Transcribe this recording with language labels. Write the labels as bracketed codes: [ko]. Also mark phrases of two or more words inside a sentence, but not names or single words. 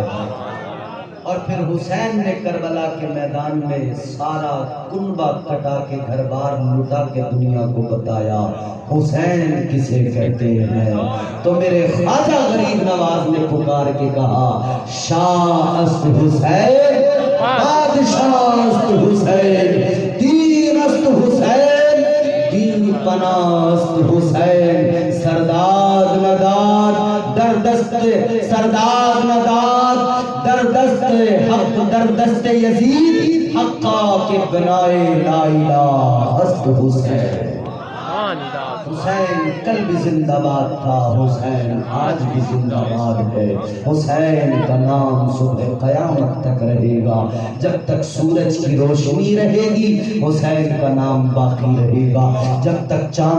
[ur] اور پھر حسین نے کربلا کے میدان میں سارا کنبہ کٹا کے گھر بار لٹا کے دنیا کو بتایا حسین کسے کہتے ہیں۔ تو میرے خواجہ غریب نواز نے پکار کے کہا [fa] شاہ است حسین، بادشاہ است حسین، دین است حسین، دین پناہ است حسین، سرداد نداد در دست سرداد نداد در دست حق در دست یزید، حقا کے بنائے لا الہ است حسین۔ [ur] حسین کل بھی زندہ باد تھا، حسین آج بھی زندہ باد ہے۔ حسین کا نام صبح قیامت تک رہے گا، جب تک سورج کی روشنی رہے گی حسین کا نام باقی رہے گا، جب تک چاند